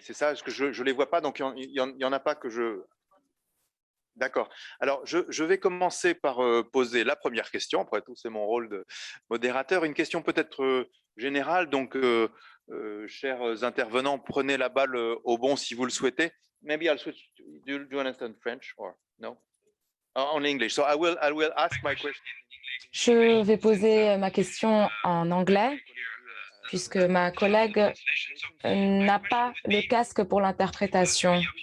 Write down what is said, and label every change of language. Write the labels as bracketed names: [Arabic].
[French] C'est ça, parce que je ne les vois pas, donc il n'y en a pas que je... D'accord. Alors, je vais commencer par poser la première question. Après tout, c'est mon rôle de modérateur. Une question peut-être générale. Donc, chers intervenants, prenez la balle au bon si vous le souhaitez. [English] Maybe I'll switch. Do you understand French or no? On English. So I will ask my question. [French] Je vais poser ma question en anglais, puisque ma collègue n'a pas le casque pour l'interprétation.